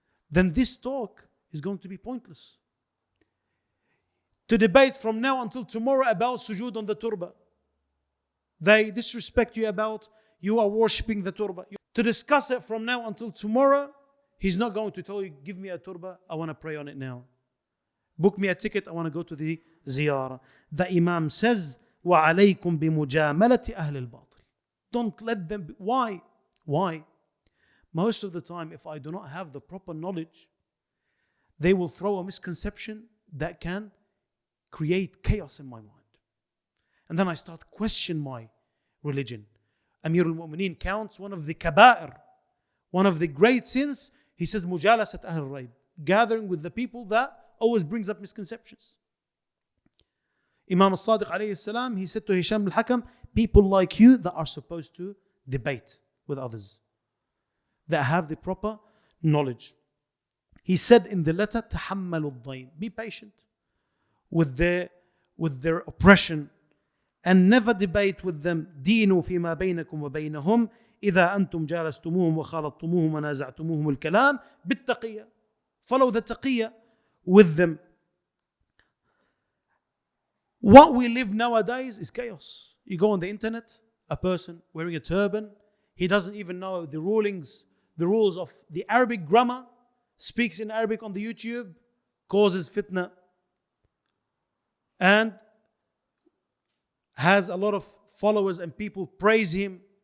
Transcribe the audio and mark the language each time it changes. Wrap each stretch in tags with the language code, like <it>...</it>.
<en>Then this talk is going to be pointless. To debate from now until tomorrow about sujood on the turba. They disrespect you about you are worshipping the turba. To discuss it from now until tomorrow, He's not going to tell you, give me a turba, I want to pray on it now. Book me a ticket, I want to go to the ziyarah. The Imam says,</en> <ar>وَعَلَيْكُمْ بِمُجَامَلَةِ أَهْلِ الْبَاطِلِ.</ar> <en>Don't let them be. Why? Why? Most of the time, if I do not have the proper knowledge, they will throw a misconception that can create chaos in my mind. And then I start questioning my religion. Amir al-Mu'mineen counts one of the kaba'ir, one of the great sins. He says,</en> <ar>mujalasat ahl rayb,</ar> <en>gathering with the people that always brings up misconceptions. Imam Al Sadiq alayhi salam, he said to Hisham al-Hakam, people like you that are supposed to debate with others, that have the proper knowledge. He said in the letter,</en> <ar>تحملوا الضيم,</ar> <en>be patient with their oppression and never debate with them.</en> <ar>دينوا فيما بينكم وبينهم إذا أنتم جالستموهم وخالطتموهم ونازعتموهم الكلام بالتقية.</ar> <en>Follow the taqiyya with them. What we live nowadays is chaos. You go on the internet, a person wearing a turban, he doesn't even know the rules of the Arabic grammar, speaks in Arabic on the YouTube, causes fitna, and has a lot of followers and people praise him.</en>